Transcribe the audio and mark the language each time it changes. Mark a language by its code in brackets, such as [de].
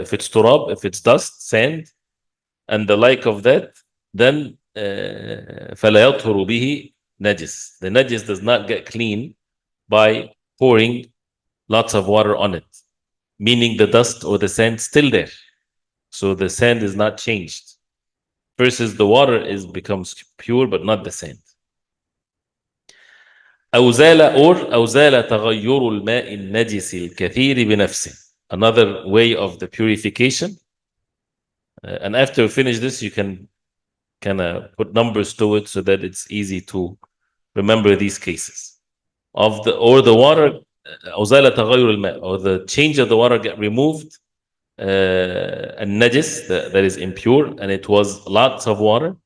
[en] If it's turab, if it's dust, sand, and the like of that, then [ar] فلا يطهر به [en] najis. The najis does not get clean by pouring lots of water on it, meaning the dust or the sand still there. So the sand is not changed. Versus the water becomes pure, but not the sand. [ar] أو زال تغير الماء النجس الكثير بنفسه. [en] Another way of the purification. And after you finish this, you can kind of put numbers to it so that it's easy to remember these cases. Or the water, [ar] أو زال تغير الماء, [en] or the change of the water get removed, النجس, that is impure, and it was lots of water.